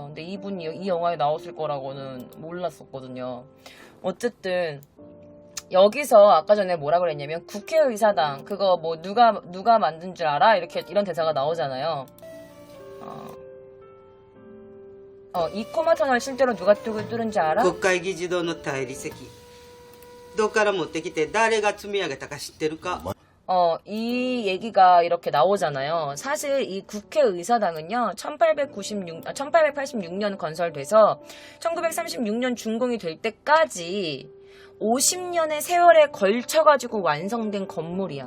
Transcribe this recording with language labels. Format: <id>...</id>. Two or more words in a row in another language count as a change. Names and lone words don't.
<ko>근데 이분이 이 영화에 나왔을 거라고는 몰랐었거든요. 어쨌든 여기서 아까 전에 뭐라 그랬냐면 국회의사당 그거 뭐 누가 만든 줄 알아? 이런 대사가 나오잖아요. 이코마 터널 실제로 누가 뚫은지 알아?</ko> <ja>国会議事堂の大理石どっから持ってきて誰が積み上げたか知ってるか</ja> <ko>이 얘기가 이렇게 나오잖아요. 사실 이 국회의사당은요, 1886년 건설돼서 1936년 준공이 될 때까지 50년의 세월에 걸쳐가지고 완성된 건물이야.</ko>